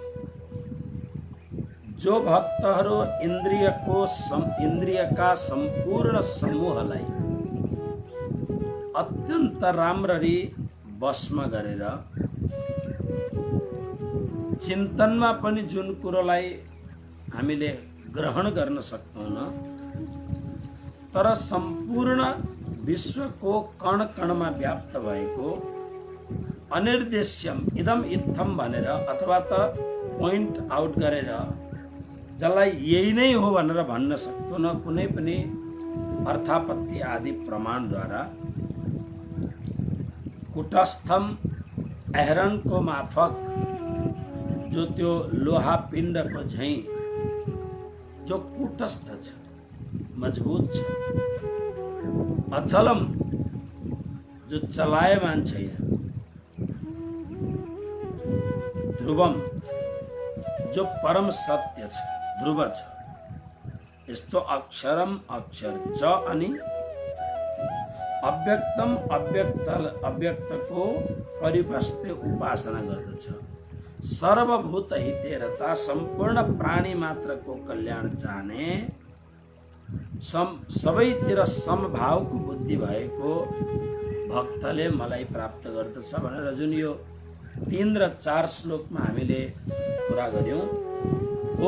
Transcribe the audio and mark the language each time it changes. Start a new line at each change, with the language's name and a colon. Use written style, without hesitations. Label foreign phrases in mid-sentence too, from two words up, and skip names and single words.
Nepali: जो भक्तहरू इन्द्रियका सम्पूर्ण समूहलाई अत्यन्त राम्ररी बसमा गरेर चिन्तनमा पनि जुन कुरोलाई हामीले ग्रहण गर्न सक्दैनौँ, तर सम्पूर्ण विश्वको कण कणमा व्याप्त भएको
Sanskrit: अनिर्देश्यम इदम इत्थम
Nepali: भनेर अथवा त
English: point out
Nepali: गरेर जसलाई यही नै हो भनेर भन्न सक्दैन, कुनै पनि अर्थापत्ति आदि प्रमाणद्वारा कुटस्थम एहरनको माफक जो त्यो लोहा पिण्डको झैं जो कुटस्थ छ, मजबूत छ, अचलम जो चलायमान छैन, ध्रुवम जो परम सत्य छ, ध्रुव छ, यस्तो अक्षरम अक्षर च अनि अव्यक्तम अव्यक्तको परिबस्ते उपासना गर्दछ।
Sanskrit: सर्वभूत हितेरता
Nepali: सम्पूर्ण प्राणी मात्रको कल्याण चाहने सबैतिर समभावको बुद्धि भएको भक्तले मलाई प्राप्त गर्दछ भनेर जुन यो 3 र 4 श्लोकमा हामीले कुरा गर्यौं, हो।